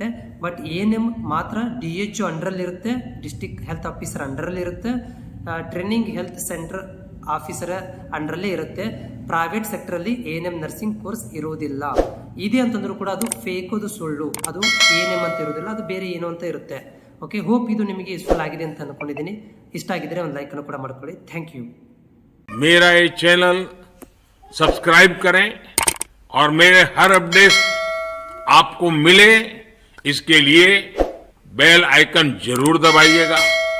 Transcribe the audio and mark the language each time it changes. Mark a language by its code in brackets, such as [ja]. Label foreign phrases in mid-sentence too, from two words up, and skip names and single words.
[kn] ಬಟ್ ANM ಮಾತ್ರ DHO ಅಂಡರಲ್ಲಿರುತ್ತೆ, [en] district health officer [kn] ಅಂಡರಲ್ಲಿರುತ್ತೆ, [en] training health center officer [kn] ಅಂಡರಲ್ಲೇ ಇರುತ್ತೆ. ಪ್ರೈವೇಟ್ ಸೆಕ್ಟರಲ್ಲಿ [en] ANM nursing course [kn] ಇರೋದಿಲ್ಲ. ಇದೆ ಅಂತಂದ್ರೂ ಕೂಡ ಅದು ಫೇಕ್, ಅದು ಸುಳ್ಳು, ಅದು ANM ಅಂತ ಇರೋದಿಲ್ಲ, ಅದು ಬೇರೆ ಏನೋ ಅಂತ ಇರುತ್ತೆ. [en] okay, hope [kn] ಇದು ನಿಮಗೆ ಯೂಸ್ಫುಲ್ ಆಗಿದೆ ಅಂತ ಅನ್ಕೊಂಡಿದ್ದೀನಿ. ಇಷ್ಟ ಆಗಿದ್ರೆ ಒಂದು ಲೈಕ್ ಅನ್ನು ಕೂಡ ಮಾಡ್ಕೊಳ್ಳಿ. [en] thank you. [hi] मेरा ये [en] channel subscribe [hi] करें और मेरे हर अपडेट आपको मिले, इसके लिए [en] bell icon [hi] जरूर दबाइएगा.